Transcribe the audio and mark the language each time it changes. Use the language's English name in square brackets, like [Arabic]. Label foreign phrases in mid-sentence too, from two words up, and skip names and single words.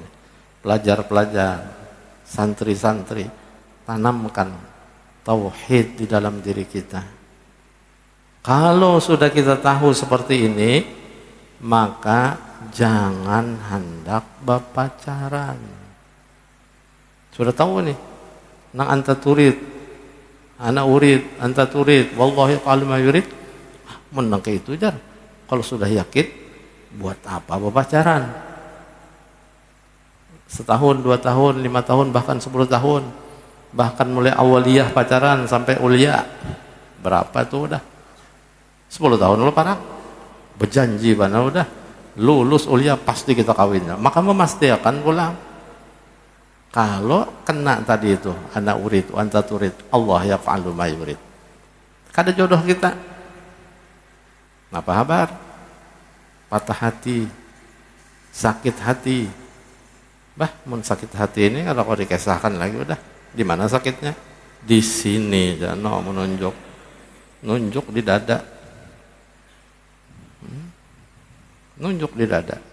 [Banjar] Pelajar-pelajar, santri-santri, tanamkan tauhid di dalam diri kita. Kalau sudah kita tahu seperti ini, maka jangan hendak berpacaran. Sudah tahu nih, nang [Arabic] أنت تريد، أنا أريد، أنت تريد, والله قالوا ما يريد. [Banjar] Menang ke itu jar. Kalau sudah yakin, buat apa berpacaran? Setahun, 2 tahun, 5 tahun, bahkan 10 tahun. Bahkan mulai awaliyah pacaran sampai ulia. Berapa itu udah? 10 tahun lo parah. Berjanji mana udah. Lulus ulia pasti kita kawin. Maka memastikan pulang. Kalau kena tadi itu, [Arabic] أنا أريد، أنت تريد، الله يفعل ما يريد. [Banjar] Kada jodoh kita. Apa kabar? Patah hati, sakit hati. Bah, mun sakit hati ini kalau kau dikisahkan lagi udah. Di mana sakitnya? Di sini, jangan menunjuk, nunjuk di dada, nunjuk di dada.